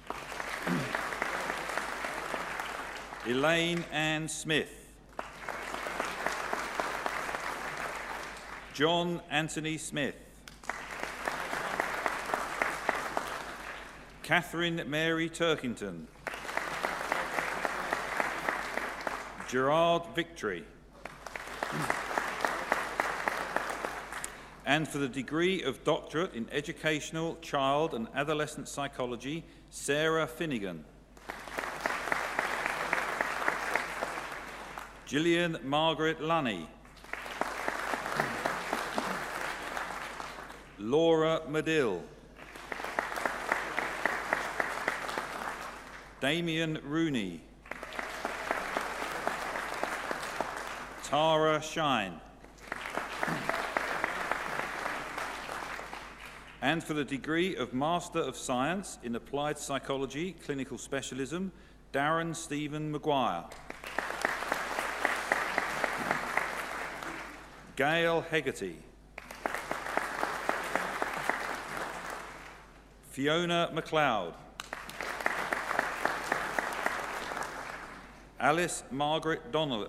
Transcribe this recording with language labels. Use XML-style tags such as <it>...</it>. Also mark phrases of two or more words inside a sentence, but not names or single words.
<en>Elaine Ann Smith. John Anthony Smith. Catherine Mary Turkington. Gerard Victory. And for the degree of Doctorate in Educational, Child and Adolescent Psychology, Sarah Finnegan. Gillian Margaret Lunny. Laura Medill. Damien Rooney. Tara Shine. And for the degree of Master of Science in Applied Psychology, Clinical Specialism, Darren Stephen Maguire. Gail Hegarty. Fiona MacLeod. Alice Margaret Donnelly.</en>